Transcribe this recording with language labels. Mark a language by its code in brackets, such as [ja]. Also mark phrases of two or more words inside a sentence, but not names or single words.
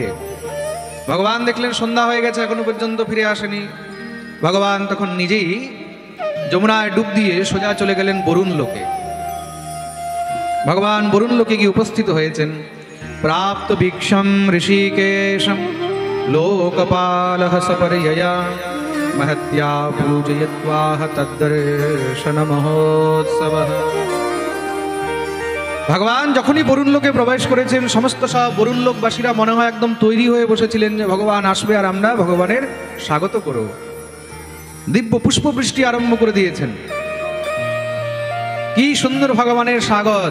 [bn] ভগবান দেখলেন সন্ধ্যা হয়ে গেছে, এখনো পর্যন্ত ফিরে আসেনি। ভগবান তখন নিজেই যমুনায় ডুব দিয়ে সোজা চলে গেলেন বরুণ লোকে। ভগবান বরুণ লোকে গিয়ে উপস্থিত হয়েছেন। [sa] প্রাপ্ত ভিক্ষম ঋষিকেশম লোকপালহ সপর্যয়া महत्या पूजयित्वाह तद्दर्शन महोत्सवः। [bn] ভগবান যখনই বরুণ লোকে প্রবেশ করেছেন, সমস্ত সব বরুণ লোকবাসীরা মনে হয় একদম তৈরি হয়ে বসেছিলেন যে ভগবান আসবে আর আমরা ভগবানের স্বাগত করব। দিব্য পুষ্প বৃষ্টি আরম্ভ করে দিয়েছেন। কি সুন্দর ভগবানের স্বাগত!